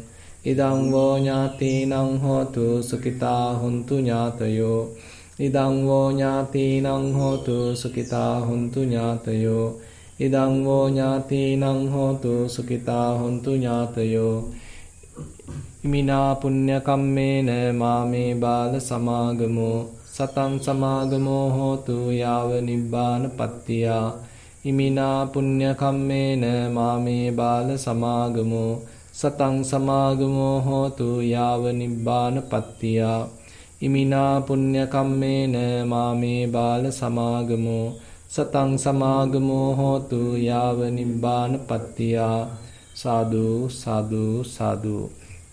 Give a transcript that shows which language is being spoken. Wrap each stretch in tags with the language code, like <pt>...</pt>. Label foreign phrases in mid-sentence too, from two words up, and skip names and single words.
<pi>Idang vo ñātīnaṁ hotu sukitā huntu ñātayo. Idang vo ñātīnaṁ hotu sukitā huntu ñātayo. Idang vo ñātīnaṁ hotu sukitā huntu ñātayo. ඉමිනා පුඤ්ඤ කම්මේන මාමේ බාල සමාගමෝ සතං සමාගමෝ හෝතු යාව නිබ්බාන පත්තියා ඉමිනා පුඤ්ඤ කම්මේන මාමේ බාල සමාගමෝ සතං සමාගමෝ හෝතු යාව නිබ්බාන පත්තියා ඉමිනා පුඤ්ඤ කම්මේන මාමේ බාල සමාගමෝ සතං සමාගමෝ හෝතු යාව නිබ්බාන පත්තියා සාදු සාදු සාදු</pi>